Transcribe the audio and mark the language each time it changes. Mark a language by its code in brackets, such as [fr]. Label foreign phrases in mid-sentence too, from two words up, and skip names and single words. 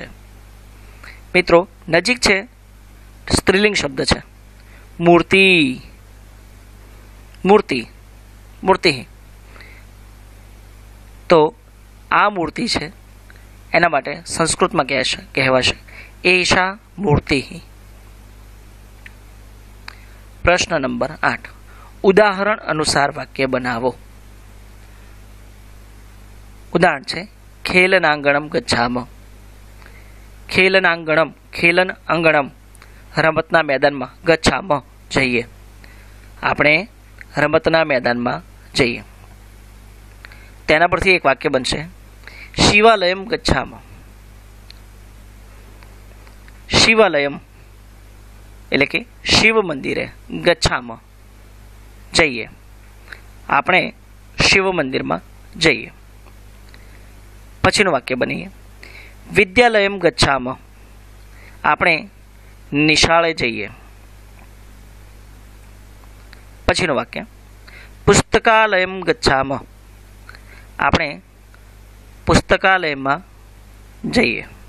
[gu] મિત્રો નજીક છે સ્ત્રીલિંગ શબ્દ છે મૂર્તિ, મૂર્તિ, મૂર્તિ। તો આ મૂર્તિ છે એના માટે સંસ્કૃત માં કહેવાશે [sa] एषा मूर्ति। [gu] પ્રશ્ન નંબર 8 ઉદાહરણ અનુસાર વાક્ય બનાવો। ઉદાહરણ છે [sa] खेलनांगणम गच्छामः। खेलनांगणम, खेलन अंगणम [gu] રમતના મેદાન માં ગચ્છામઃ જઈએ। આપણે રમતના મેદાન માં જઈએ। તેના પરથી એક વાક્ય બનશે [sa] शिवालयम गच्छामः। [gu] શિવાલયમ એટલે કે શિવ મંદિરે ગચ્છામઃ જઈએ। આપણે શિવ મંદિર માં જઈએ। પછીનું વાક્ય બનીએ, [sa] વિદ્યાલયમ ગચ્છામ, [gu] આપણે નિશાળે જઈએ. પછીનું વાક્ય, [sa] પુસ્તકાલયમ ગચ્છામ, [gu] આપણે પુસ્તકાલયમાં જઈએ.